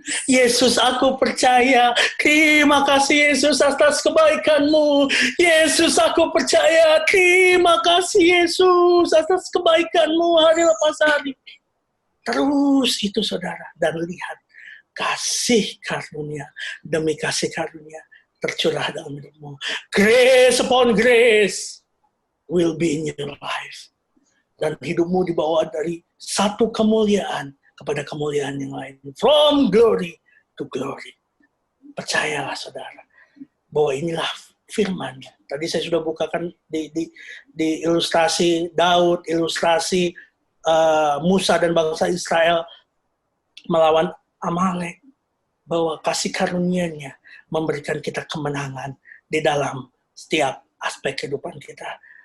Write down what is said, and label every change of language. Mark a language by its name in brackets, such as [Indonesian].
[Indonesian] Yesus, aku percaya. Terima kasih Yesus atas kebaikan-Mu. Yesus, aku percaya. Terima kasih Yesus atas kebaikan-Mu hari lepas hari. Terus itu saudara, dan lihat kasih karunia demi kasih karunia tercurah dalam hidupmu. [English] Grace upon grace will be in your life. [Indonesian] Dan hidupmu dibawa dari satu kemuliaan kepada kemuliaan yang lain. [English] From glory to glory. [Indonesian] Percayalah saudara, bahwa inilah firman-Nya. Tadi saya sudah bukakan di ilustrasi Daud, ilustrasi Musa dan bangsa Israel melawan Amalek, bahwa kasih karunia-Nya memberikan kita kemenangan di dalam setiap aspek kehidupan kita.